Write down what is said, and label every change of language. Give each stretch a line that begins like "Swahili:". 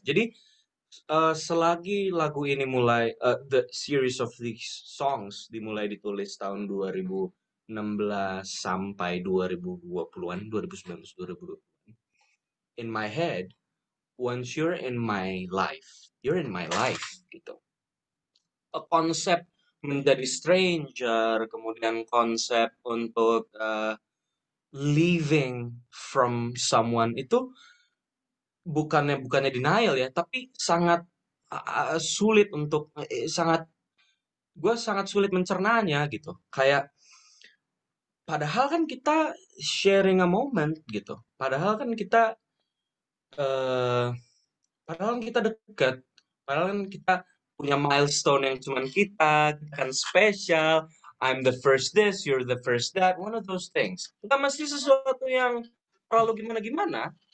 Indonesian: Jadi selagi lagu ini mulai,
English: the series of these songs
Indonesian: dimulai ditulis tahun 2016 sampai 2020-an, 2019, 2020.
English: In my head, once you're in my life, you're in my life
Indonesian: gitu. Konsep menjadi stranger, kemudian konsep untuk
English: leaving from someone
Indonesian: itu bukannya denial ya, tapi sangat sulit untuk gue sangat sulit mencernanya gitu. Kayak padahal kan kita
English: sharing a moment
Indonesian: gitu. Padahal kan kita eh padahal kan kita dekat. Padahal kan kita punya milestone yang cuman kita kan spesial.
English: I'm the first this, you're the first that, one of those things.
Indonesian: Kita mesti sesuatu yang terlalu gimana-gimana.